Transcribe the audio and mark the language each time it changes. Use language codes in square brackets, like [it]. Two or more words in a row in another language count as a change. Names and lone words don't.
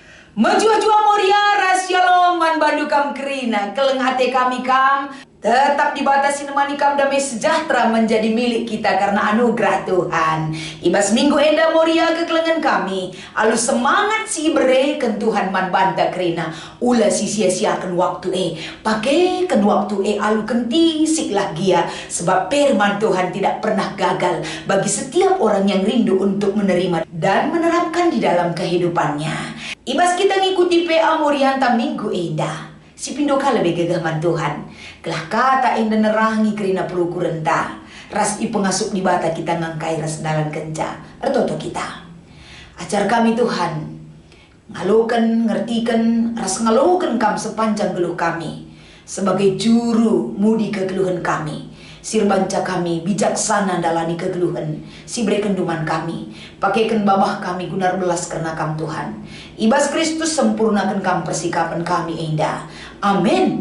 [btx] Menjua-jua Moria Rasyalom man bandu kam kerina keleng hati kami kam tetap dibatasi nemani kam [id] damai sejahtera menjadi milik kita karena anugerah Tuhan. [btx] Ibas minggu enda Moria kekelengan kami alu semangat si bere ken Tuhan man banta kerina ula si sia-siakan waktu pakai ken waktu alu kenti siklah gia [id] sebab firman Tuhan tidak pernah gagal bagi setiap orang yang rindu untuk menerima dan menerapkan di dalam kehidupannya. [btx] Ibas kita ngikuti PA Morianta minggu enda si pindo kala begagaman Tuhan kelah kata enda nerangi kerina peruku renta ras i pengasup di bata kita ngangkai ras dalan kenca ertoto kita ajar kami Tuhan ngalokan ngertikan ras ngalokan kam sepanjang geluh kami sebagai juru mudi kegeluhan kami sirbanca kami bijaksana dalani kegeluhan si berikan duman kami pakaikan babah kami gunar belas karena kam Tuhan ibas Kristus sempurnakan kam persikapan kami indah amin.